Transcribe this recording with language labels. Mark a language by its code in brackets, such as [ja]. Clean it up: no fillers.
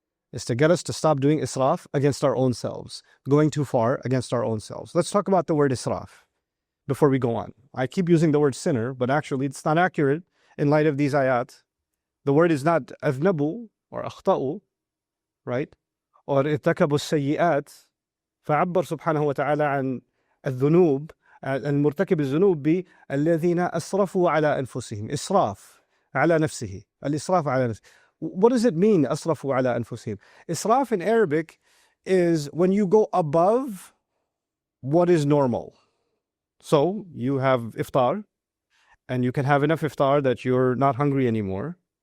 [en] Is to get us to stop doing israf against our own selves, going too far against our own selves. Let's talk about the word israf before we go on. I keep using the word sinner, but actually it's not accurate in light of these ayat. The word is not athnabu or akhta'u, right? Or irtakabu sayyi'at. [ar] فعبر سبحانه وتعالى عن الذنوب المرتكب الذنوب بالذين أسرفوا على أنفسهم. إسراف على نفسه. الإسراف على نفسه. [en] What does it mean, [ar] أسرفوا على أنفسهم? [en] Israf in Arabic is when you go above what is normal. So you have iftar, and you can have enough iftar that you're not hungry anymore.